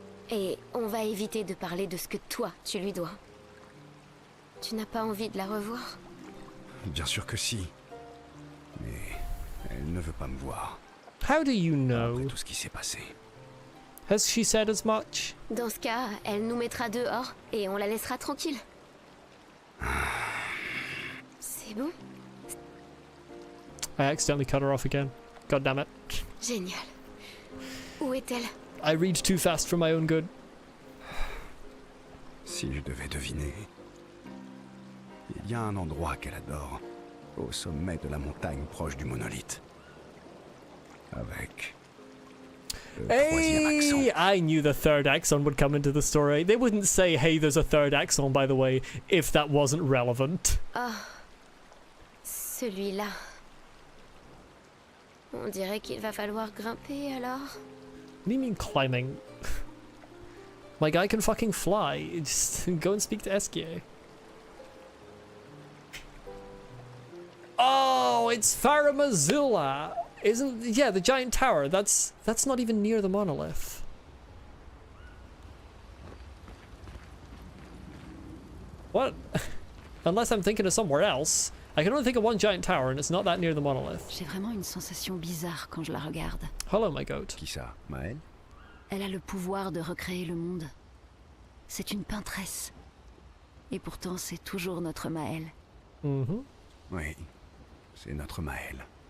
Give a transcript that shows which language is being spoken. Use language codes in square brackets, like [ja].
[fr] Et on va éviter de parler de ce que toi, tu lui dois. Tu n'as pas envie de la revoir? Bien sûr que si. Mais elle ne veut pas me voir. [en] How do you [fr] Après [en] know? [fr] tout ce qui s'est passé. [en] Has she said as much? [fr] Dans ce cas, elle nous mettra dehors et on la laissera tranquille. C'est bon? [en] I accidentally cut her off again. God damn it. [fr] Génial. Où est-elle? [en] I read too fast for my own good. [fr] Si je devais deviner... Il y a un endroit qu'elle adore. Au sommet de la montagne proche du monolithe. Avec... le troisième accent. [en] Hey, I knew the third axon would come into the story. They wouldn't say, hey, there's a third axon, by the way, if that wasn't relevant. [fr] Celui-là. On dirait qu'il va falloir grimper alors. [en] What do you mean climbing? My guy can fucking fly. Just go and speak to SKA. Oh, it's Faramazula. Isn't... Yeah, the giant tower. That's not even near the monolith. What? Unless I'm thinking of somewhere else. I can only think of one giant tower, and it's not that near the monolith. [fr] J'ai vraiment une sensation bizarre quand je la regarde. [en] Hello, my goat. [fr] Qui ça? Maël? Elle a le pouvoir de recréer le monde. C'est une peintresse. Et pourtant, c'est toujours notre Maël. Mm-hmm. Oui, c'est notre Maël.